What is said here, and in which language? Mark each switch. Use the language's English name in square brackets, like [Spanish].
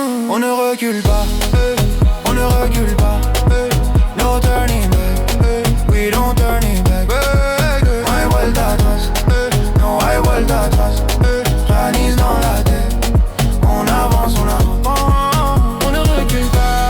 [French] On ne recule pas, on ne recule pas. [English] No turning back, we don't turn it back. [Spanish] No hay vuelta atrás, no hay vuelta atrás. [French] Yannick's dans la tête, on avance, on ne recule pas.